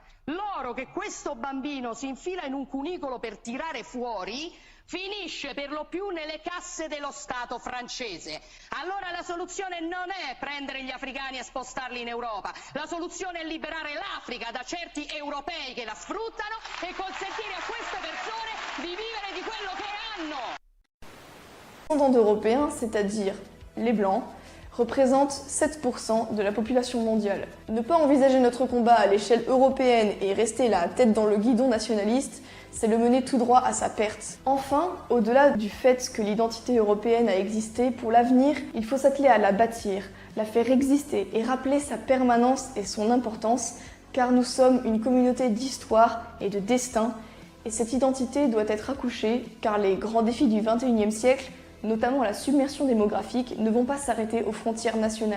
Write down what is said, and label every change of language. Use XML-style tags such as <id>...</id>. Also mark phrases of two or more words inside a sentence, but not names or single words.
<it>L'oro che questo bambino si infila in un cunicolo per tirare fuori finisce per lo più nelle casse dello Stato francese. Allora la soluzione non è prendere gli africani e spostarli in Europa, la soluzione è liberare l'Africa da certi europei che la sfruttano e consentire a queste persone di vivere di quello che hanno.</it> <fr>Descendants d'Européens, c'est-à-dire les Blancs, représentent 7% de la population mondiale. Ne pas envisager notre combat à l'échelle européenne et rester la tête dans le guidon nationaliste, c'est le mener tout droit à sa perte. Enfin, au-delà du fait que l'identité européenne a existé, pour l'avenir, il faut s'atteler à la bâtir, la faire exister et rappeler sa permanence et son importance, car nous sommes une communauté d'histoire et de destin, et cette identité doit être accouchée, car les grands défis du XXIe siècle, notamment la submersion démographique, ne vont pas s'arrêter aux frontières nationales.</fr>